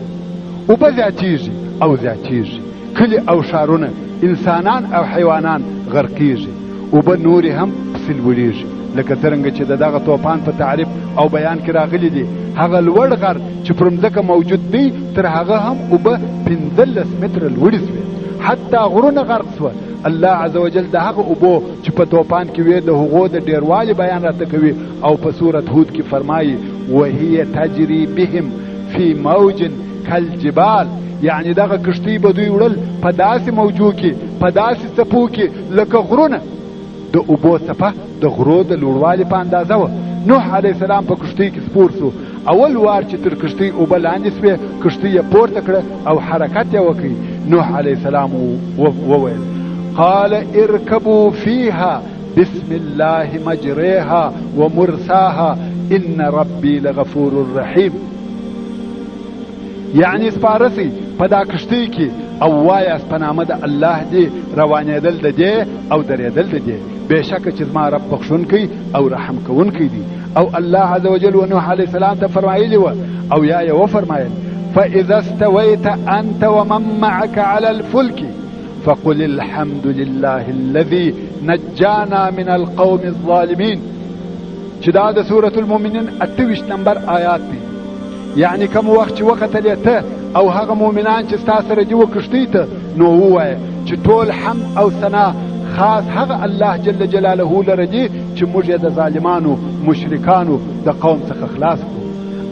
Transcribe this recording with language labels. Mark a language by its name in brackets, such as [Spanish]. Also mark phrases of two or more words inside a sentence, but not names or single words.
[Pashto] اوبه زیاتیږي او زیاتیږي، کلي او ښارونه، انسانان او حیوانان غرقیږي، اوبه نورې هم پسې لوړیږي، لکه څرنګه چې د دغه طوفان په تعریف او بیان کې راغلي دي. هغه لوړ غر چې پر مځکه موجود دی تر هغه هم اوبه 15 متره لوړې سوې، حتی غرونه غرق سوه. الله [Arabic] عز وجل [Pashto] د هغه اوبو چې په طوفان کې وې د هغو د ډیروالي بیان راته کوي او په سورة هود کې فرمایي [Arabic] وهي تجري بهم فی موج کالجبال، [Pashto] یعنی دغه کښتۍ به دوی وړل په داسې موجو کې په داسې څپو کې لکه غرونه. د اوبو څپه د غرو د لوړوالي په اندازه وه. نوح [Arabic] علیه السلام [Pashto] په کښتۍ کې سپور سو. اول وار چې تر کښتۍ اوبه لاندې سوې کښتۍ یې پورته کړه او حرکت یې وکړي. [Arabic] نوح علیه السلام وویل قال اركبوا فيها بسم الله مجريها ومرساها ان ربي لغفور رحيم، [Pashto] یعنی سپارسی په دا کښتۍ کې او وایاست په نامه د الله دی روانېدل د دې او درېدل د دې، بېشکه چې زما رب بخښونکی او رحم کوونکی دی. او الله عز وجل و نوح علیه السلام ته فرمایلی وه او یا یې وفرمایل [Arabic] فاذا استويت انت ومن معك على الفلك فقل الحمد لله الذي نجانا من القوم الظالمين، [Pashto] چې دا د سورة المؤمنین 28 نمبر آیات دی. یعنی کوم وخت چې وختلې ته او هغه مؤمنان چې ستا سره دي وکښتۍ ته، نو ووایه چې ټول حمد او ثنا خاص هغه الله [Arabic] جل جلاله [Pashto] لره دي چې موږ یې د ظالمانو مشرکانو د قوم څخه خلاص کړو.